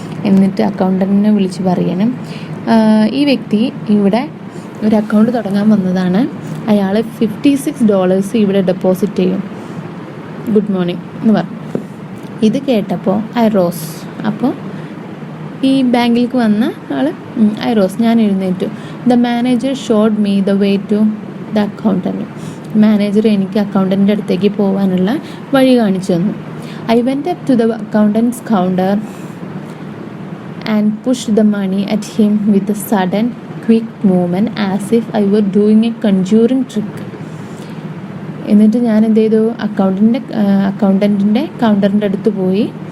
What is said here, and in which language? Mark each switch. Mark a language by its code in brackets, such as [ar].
[ml] എന്നിട്ട് അക്കൗണ്ടൻറ്റിനെ വിളിച്ച് പറയാനും, ഈ വ്യക്തി ഇവിടെ ഒരു അക്കൗണ്ട് തുടങ്ങാൻ വന്നതാണ്, അയാൾ $56 ഇവിടെ ഡെപ്പോസിറ്റ് ചെയ്യും, ഗുഡ് മോർണിംഗ് എന്ന് പറഞ്ഞു. ഇത് കേട്ടപ്പോൾ [en] I rose. [ml] അപ്പോൾ ഈ ബാങ്കിലേക്ക് വന്ന ആൾ ഐ റോസ്, ഞാൻ എഴുന്നേറ്റു. [en] The manager showed me the way to the accountant. [ml] Manager എനിക്ക് അക്കൗണ്ടൻറ്റിൻ്റെ അടുത്തേക്ക് പോകാനുള്ള വഴി കാണിച്ചു തന്നു. [en] I went up to the accountant's counter and pushed the money at him with a sudden quick movement as if I were doing a conjuring trick. [ml] എന്നിട്ട് ഞാൻ എന്ത് ചെയ്തു, അക്കൗണ്ടൻറ്റിൻ്റെ കൗണ്ടറിൻ്റെ അടുത്ത് പോയി.